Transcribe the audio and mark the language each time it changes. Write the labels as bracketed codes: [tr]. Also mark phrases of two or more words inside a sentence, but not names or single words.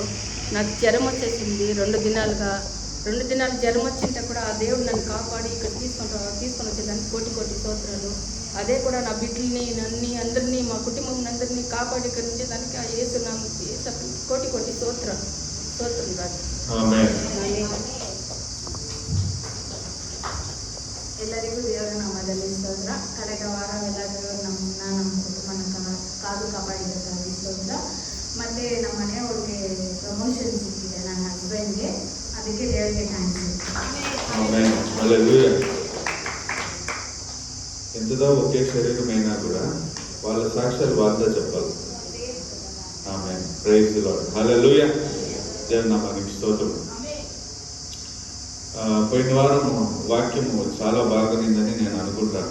[te] నాకు జ్వరం వచ్చేసింది 2 దినాలుగా. 2 దినాలు జ్వరం వచ్చింటే కూడా ఆ దేవుడు నన్ను కాపాడి ఇక్కడ తీసుకొని వచ్చేదానికి కోటి కోటి స్తోత్రాలు. అదే కూడా నా బిడ్డల్ని, నన్ను అందరినీ, మా కుటుంబం అందరినీ కాపాడి ఇక్కడ ఉంచేదానికి ఆ యేసు నామముకి కోటి కోటి స్తోత్రం రాజు. [kn] ಎಲ್ಲರಿಗೂ ದೇವರ ನಾಮದಲ್ಲಿ ಸ್ತೋತ್ರ. ಕಳೆದ ವಾರ ಎಲ್ಲರಿಗೂ ನಮ್ಮ ಕುಟುಂಬನ ಕಾದು ಕಾಪಾಡಿದ್ದಕ್ಕಾಗಿ ಸ್ತೋತ್ರ. ಮತ್ತೆ ನಮ್ಮ ಮನೆಯವ್ರಿಗೆ ಪ್ರಮೋಷನ್ ಸಿಕ್ಕಿದೆ, ನನ್ನ ಹಸ್ಬೆಂಡ್ಗೆ. ಅದಕ್ಕೆ ದೇವರಿಗೆ ಥ್ಯಾಂಕ್ಸ್. [te] ఎంతదో ఒకే శరీరమైనా కూడా వాళ్ళ సాక్ష్యాలు వాళ్ళతో చెప్పాలి. ఆమేన్. [en] Praise the Lord. [te] హల్లెలూయా. దేవుని నామానికి స్తోత్రం. పోయిన వారం వాక్యము చాలా బాగుందని నేను అనుకుంటాను.